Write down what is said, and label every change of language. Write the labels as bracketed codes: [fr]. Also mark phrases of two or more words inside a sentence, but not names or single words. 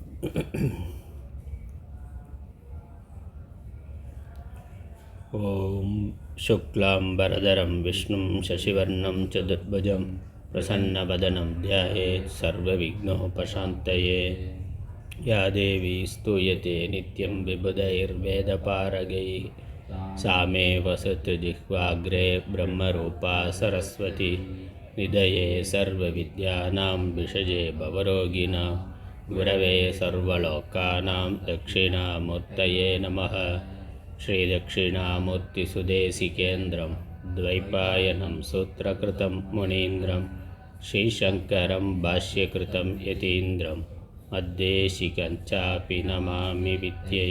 [sa] ॐ शुक्लाम्बरधरं विष्णुं शशिवर्णं चतुर्भुजं प्रसन्नवदनं ध्यायेत् सर्वविघ्नोपशान्तये. या देवी स्तूयते नित्यं विबुधैर्वेदपारगैः सा मे वसतु जिह्वाग्रे ब्रह्मरूपा सरस्वती. निधये सर्वविद्यानां विषये भवरोगिणां गुरवे सर्वलोकानां दक्षिणामूर्तये नमः. श्रीदक्षिणामूर्तिसुदेशिकेन्द्रं द्वैपायनं सूत्रकृतं मुनीन्द्रं श्रीशङ्करं भाष्यकृतं यतीन्द्रं मद्देशिकञ्चापि नमामि विद्यै.